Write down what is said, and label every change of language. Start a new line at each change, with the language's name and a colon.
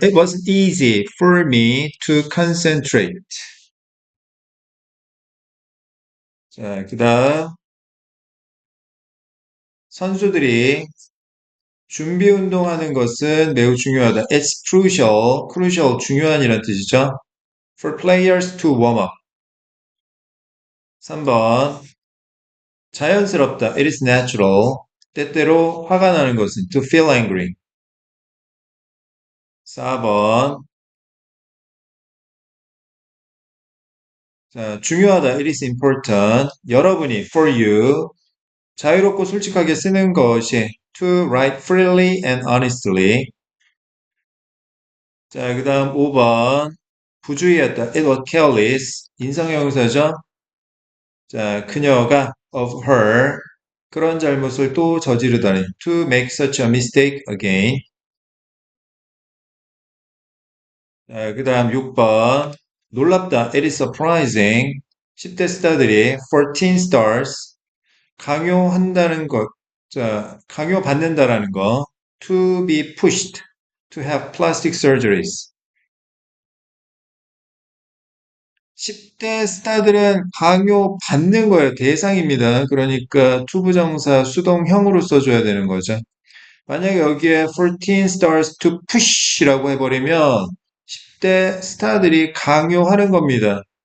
English: It wasn't easy for me to concentrate.
Korean: 자, 그 다음 선수들이 준비 운동하는 것은 매우 중요하다.
English: It's crucial, crucial
Korean: 중요한이란 뜻이죠.
English: For players to warm up.
Korean: 3번 자연스럽다.
English: It is natural.
Korean: 때때로 화가 나는 것은
English: to feel angry.
Korean: 4번 자, 중요하다.
English: It is important.
Korean: 여러분이
English: for you
Korean: 자유롭고 솔직하게 쓰는 것이
English: to write freely and honestly.
Korean: 자, 그 다음 5번 부주의했다.
English: It was careless.
Korean: 인성형용사죠. 자, 그녀가
English: of her
Korean: 그런 잘못을 또 저지르다니
English: to make such a mistake again.
Korean: 자, 그 다음 6번 놀랍다.
English: It is surprising.
Korean: 10대 스타들이
English: 14 stars
Korean: 강요한다는 것, 자, 강요받는다라는 거
English: to be pushed to have plastic surgeries.
Korean: 10대 스타들은 강요받는 거예요. 대상입니다. 그러니까 투부정사 수동형으로 써줘야 되는 거죠. 만약에 여기에
English: 14 stars to push
Korean: 라고 해버리면 10대 스타들이 강요하는 겁니다.